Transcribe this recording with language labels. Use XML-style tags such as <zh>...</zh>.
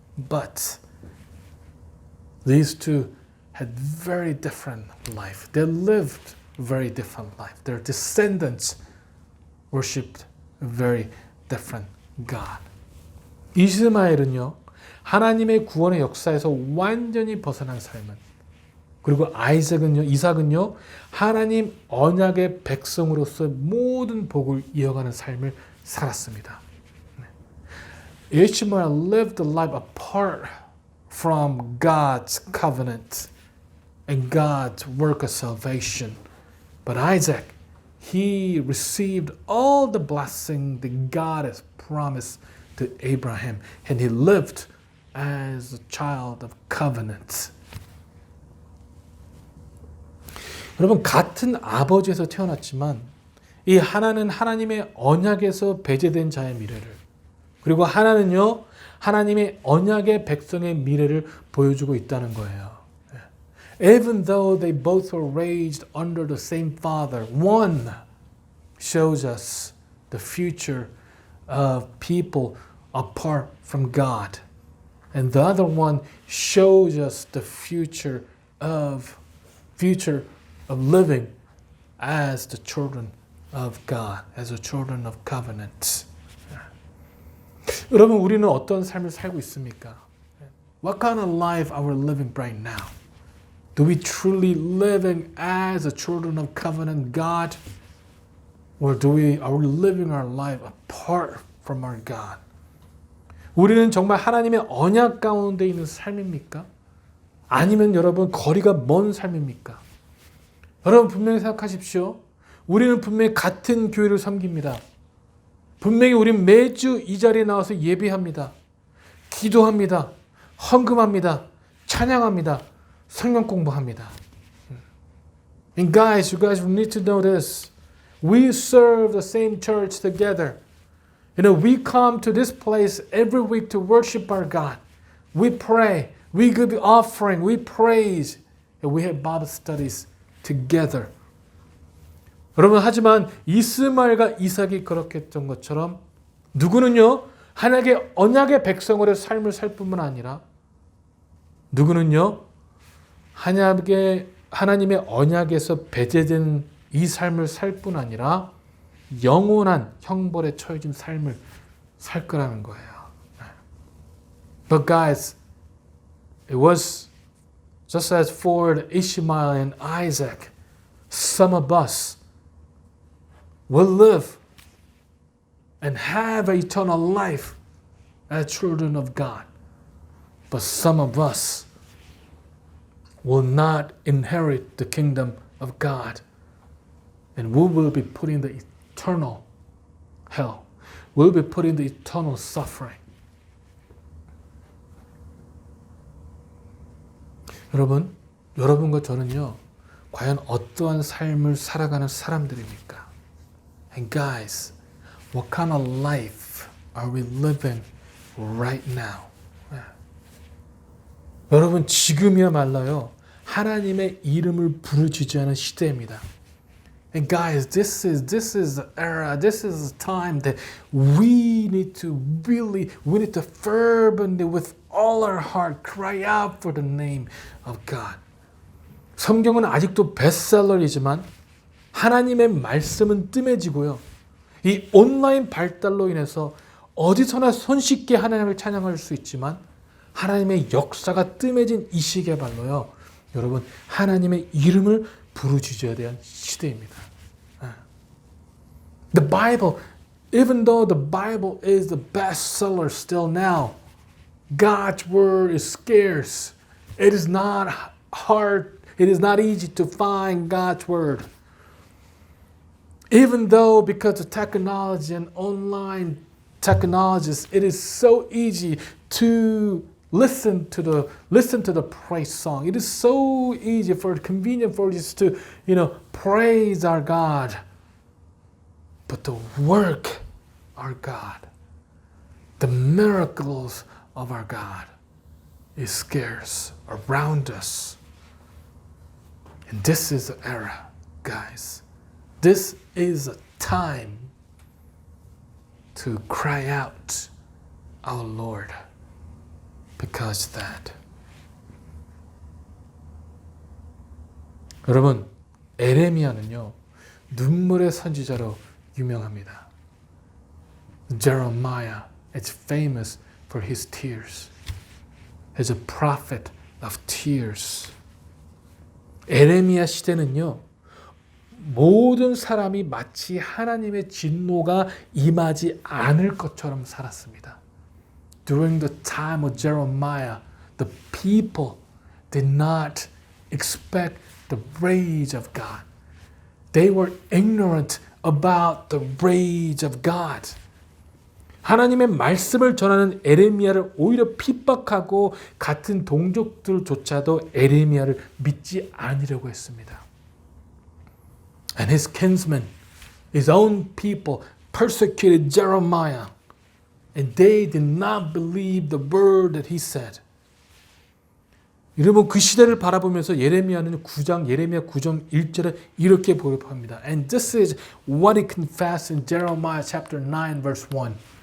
<en>But these two had very different life. They lived very different life. Their descendants worshipped a very different God.</en> <ko>이스마엘은요, 하나님의 구원의 역사에서 완전히 벗어난 삶은, 그리고 이삭은요, 하나님 언약의 백성으로서 모든 복을 이어가는 삶을 살았습니다.</ko> <en>Ishmael lived a life apart from God's covenant and God's work of salvation. But Isaac, he received all the blessing that God has promised to Abraham, and he lived as a child of covenant.</en> <ko>여러분, 같은 아버지에서 태어났지만 이 하나는 하나님의 언약에서 배제된 자의 미래를, 그리고 하나는요, 하나님의 언약의 백성의 미래를 보여주고 있다는 거예요.</ko> <en>Even though they both were raised under the same father, one shows us the future of people apart from God. And the other one shows us the future of living as the children of God, as the children of covenant.</en> <ko>여러분, 우리는 어떤 삶을 살고 있습니까?</ko> <en>What kind of life are we living right now? Do we truly living as the children of covenant God? Or are we living our life apart from our God?</en> <ko>우리는 정말 하나님의 언약 가운데 있는 삶입니까? 아니면 여러분 거리가 먼 삶입니까? 여러분 분명히 생각하십시오. 우리는 분명히 같은 교회를 섬깁니다. 분명히 우리는 매주 이 자리에 나와서 예배합니다. 기도합니다. 헌금합니다. 찬양합니다. 성경 공부합니다.</ko> <en>And guys, you guys need to know this. We serve the same church together. You know, we come to this place every week to worship our God. We pray. We give offering, we praise, and we have Bible studies together.</en> <ko>여러분, 하지만 이스마엘과 이삭이 그렇게 했던 것처럼 누구는요, 하나님의 언약의 백성으로의 삶을 살 뿐만 아니라 누구는요, 하나님의 언약에서 배제된 이 삶을 살 뿐 아니라 영원한 형벌에 처해진 삶을 살 거라는 거예요.</ko> <en>But guys, it was just as for Ishmael and Isaac, some of us will live and have eternal life as children of God. But some of us will not inherit the kingdom of God. And we will be put in the eternal hell. We'll be put in the eternal suffering.</en> <ko>여러분, 여러분과 저는요, 과연 어떠한 삶을 살아가는 사람들입니까?</ko> <en>And guys, what kind of life are we living right now?</en> <ko>여러분, 지금이야말로요, 하나님의 이름을 부르짖는 시대입니다.</ko> <en>And guys, this is the era, this is the time that we need to fervently with all our heart cry out for the name of God.</en> <ko>성경은 아직도 베스트셀러이지만 하나님의 말씀은 뜸해지고요. 이 온라인 발달로 인해서 어디서나 손쉽게 하나님을 찬양할 수 있지만 하나님의 역사가 뜸해진 이 시기에 발로요. 여러분, 하나님의 이름을 부르짖어야 되는 시대입니다.</ko> <en>The Bible, even though the Bible is the bestseller still now, God's word is scarce. It is not hard. It is not easy to find God's word. Even though because of technology and online technologies, it is so easy to listen to the praise song. It is so easy convenient for us to, praise our God. But the work our God, the miracles of our God is scarce around us. And this is the era, guys. This is a time to cry out our Lord because of that.</en> <ko>여러분, 에레미야는요, 눈물의 선지자로 유명합니다.</ko> <en>Jeremiah is famous for his tears. He's a prophet of tears.</en> <ko>에레미야 시대는요, 모든 사람이 마치 하나님의 진노가 임하지 않을 것처럼 살았습니다.</ko> <en>During the time of Jeremiah, the people did not expect the rage of God. They were ignorant about the rage of God.</en> <ko>하나님의 말씀을 전하는 에레미야를 오히려 핍박하고 같은 동족들조차도 에레미야를 믿지 않으려고 했습니다.</ko> <en>And his kinsmen, his own people, persecuted Jeremiah, and they did not believe the word that he said.</en> <ko>여러분, 그 시대를 바라보면서 예레미야 9장 1절에 이렇게 보급합니다.</ko> <en>And this is what he confessed in Jeremiah chapter 9 verse 1.</en>